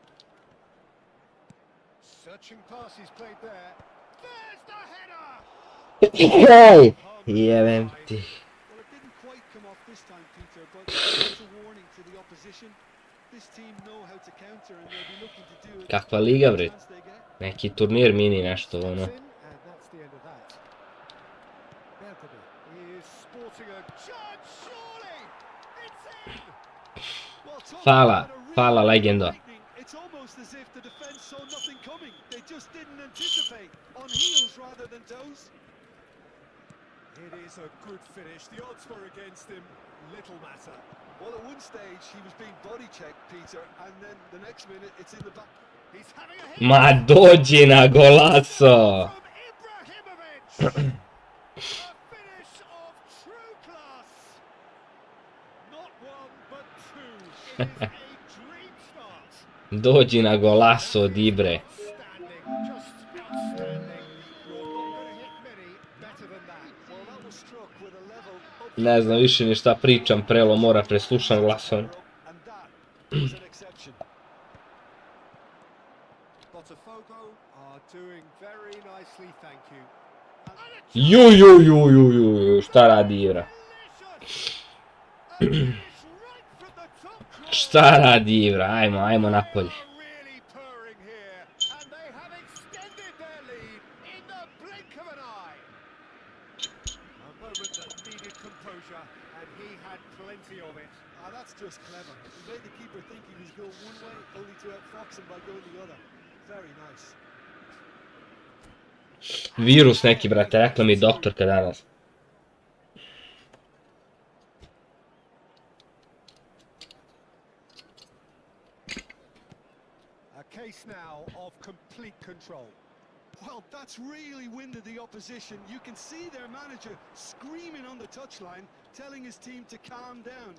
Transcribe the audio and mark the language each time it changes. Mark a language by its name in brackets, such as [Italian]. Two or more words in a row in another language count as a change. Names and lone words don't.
[English] Searching pass he's played there. There's the header! [Serbian] Jebem ti. [English] Well, it didn't quite come off this time, Peter, but it's a warning to the opposition. This team know how to counter, and they'll be looking to do it. [Serbian] Kakva liga, [English] every [Serbian] bre. [English] chance they get. [Serbian] Neki turnir mini nešto, [English] Steps [Serbian] ono. [English] in, and that's the end of that. Bertebe is sporting a chance, surely! It's in! Well, talk [Serbian] Fala, [English] about a real [Serbian] fala legendo. [English] lightning. It's almost as if the defence saw nothing coming. They just didn't anticipate. On heels rather than toes. It is a good finish. The odds were against him. Little matter. Well, at one stage he was being body checked, Peter, and then the next minute it's in the back. He's having a hit. [Serbian] Ma dođi na golazo! [English] From Ibrahimovic. A finish of true class. Not one, but two. It is a dream start. [Serbian] Dođi na golazo od Ibre. [English] Outstanding, just outstanding. You're not going to hit many better than that. Well, that was struck with a level up. [Serbian] Ne znam više ni šta pričam, Prelo mora preslušam glasovanje. [English] And that was an exception. Botafogo are doing very nicely, thank you. [Serbian] Ju, šta radi Ibra? Šta radi Ibra? Ajmo napolje. [English] Really purring here, and they have extended their lead in the blink of an eye. A moment that needed composure, and he had plenty of it. That that's just clever. He made the keeper think he was going one way, only to outfox him by going the other. Very nice. [Serbian] Virus neki, brate, rekla mi doktorka danas. [English] A case now of complete control. Well, that's really winded the opposition. You can see their manager screaming on the touchline, telling his team to calm down.